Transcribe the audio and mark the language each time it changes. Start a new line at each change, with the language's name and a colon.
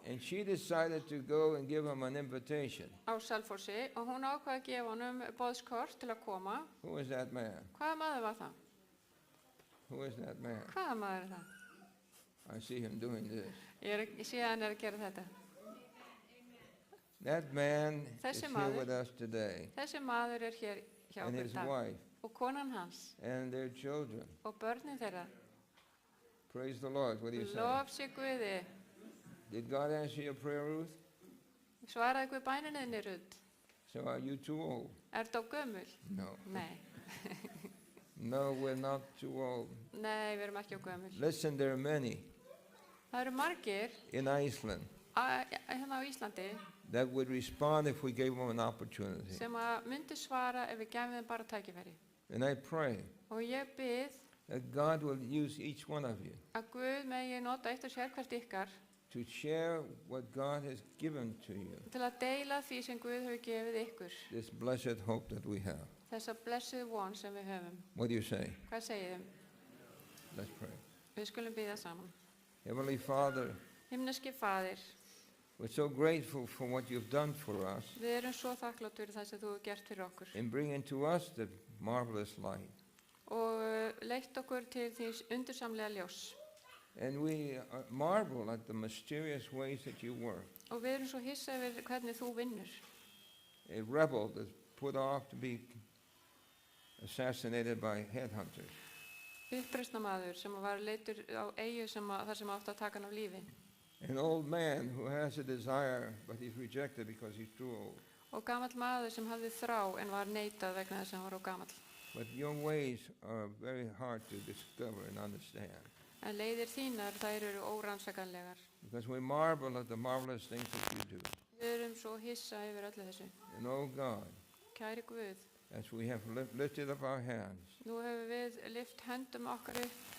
English: and she decided to go and give him an invitation.
Icelandic: á Selfossi og hún ákvað að gefa honum boðskort til að koma.
English: Who is that man?
Icelandic: Hvaða maður var það?
English: Who is that man?
Icelandic: Hvaða maður er það?
English: I see him doing this.
Icelandic: Ég sé að hann að gera þetta.
English: That man is
Icelandic: Þessi
English: here
Icelandic: maður-
English: with us today,
Icelandic: Þessi maður er hér hjá
English: and
Icelandic: okkur í
English: his
Icelandic: dag.
English: wife,
Icelandic: Og konan hans
English: and their children.
Icelandic: og börnin þeirra.
English: Praise the Lord. What do you say?
Icelandic: Lof sé Guði.
English: Did God answer your prayer, Ruth?
Icelandic: Svaraði Guð bæninniðni, Ruth?
English: So are you too old?
Icelandic: Ertu á gömul?
English: No.
Icelandic: Nei.
English: No, we're not too old.
Icelandic: Nei, við erum ekki á gömul.
English: Listen, there are many
Icelandic: Það eru margir
English: in Iceland
Icelandic: hérna á Íslandi
English: that would respond if we gave them an opportunity.
Icelandic: sem að myndi svara ef við gefum þeim bara tækifæri.
English: And I pray
Icelandic: Og ég bið
English: that God will use each one of you
Icelandic: að Guð megi nota eitt og sér hvert ykkar
English: to share what God has given to you,
Icelandic: til að deila því sem Guð hefur gefið ykkur.
English: this blessed hope that we have.
Icelandic: Þessa blessuðu von sem við höfum.
English: What do you say?
Icelandic: Hvað segið þið?
English: Let's pray.
Icelandic: Við skulum biðja saman.
English: Heavenly Father,
Icelandic: Himneski Faðir,
English: we're so grateful for what you've done for us
Icelandic: við erum svo þakklátt fyrir það sem þú hefur gert fyrir okkur
English: in bringing to us the marvelous light.
Icelandic: og leitt okkur til því undursamlega ljós.
English: And we marvel at the mysterious ways that you work.
Icelandic: Og við erum svo hissa yfir hvernig þú vinnur.
English: A rebel that's put off to be assassinated by headhunters.
Icelandic: Uppreisnarmaður sem var leiddur á eyju þar sem átti að taka hann af lífi.
English: An old man who has a desire, but he's rejected because he's too old.
Icelandic: Og gamall maður sem hafði þrá en var neitað vegna þess að hann var of gamall.
English: But your ways are very hard to discover and understand.
Icelandic: En leiðir þínar, þær eru órannsakanlegar.
English: Because we marvel at the marvelous things that you do.
Icelandic: Við erum svo hissa yfir öllu þessu.
English: And oh God,
Icelandic: Kæri Guð,
English: as we have lifted up our hands,
Icelandic: nú hefur við lyft höndum okkar upp.